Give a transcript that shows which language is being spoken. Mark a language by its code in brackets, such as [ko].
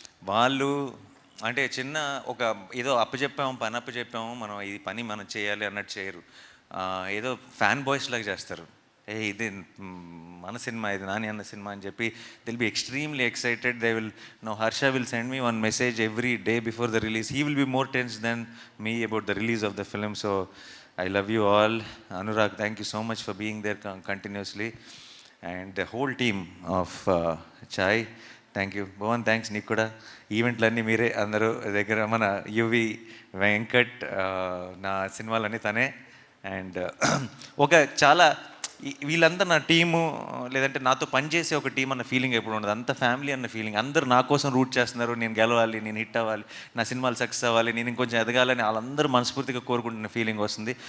[te] వాళ్ళు అంటే చిన్న ఒక ఏదో పని అప్పచెప్పాము, మనం ఈ పని మనం చేయాలి అన్నట్టు చేయరు. ఏదో ఫ్యాన్ బాయ్స్ లాగా చేస్తారు. ఇది మన సినిమా, ఇది నాని అన్న సినిమా అని చెప్పి [en] They'll be extremely excited. They will know Harsha will send me one message every day before the release. He will be more tense than me about the release of the film. So I love you all. Anurag, thank you so much for being there continuously. And the whole team of Chai, thank you. [te] Bhavan, thanks నీకు కూడా. ఈవెంట్లన్నీ మీరే అందరూ దగ్గర, మన UV Venkat, నా సినిమాలన్నీ తనే. And ఒక చాలా వీళ్ళంతా నా టీము, లేదంటే నాతో పనిచేసే ఒక టీం అన్న ఫీలింగ్ ఎప్పుడు ఉండదు. అంత ఫ్యామిలీ అన్న ఫీలింగ్. అందరూ నా కోసం రూట్ చేస్తున్నారు, నేను గెలవాలి, నేను హిట్ అవ్వాలి, నా సినిమాలు సక్సెస్ అవ్వాలి, నేను ఇంకొంచెం ఎదగాలని వాళ్ళందరూ మనస్ఫూర్తిగా కోరుకుంటున్న ఫీలింగ్ వస్తుంది.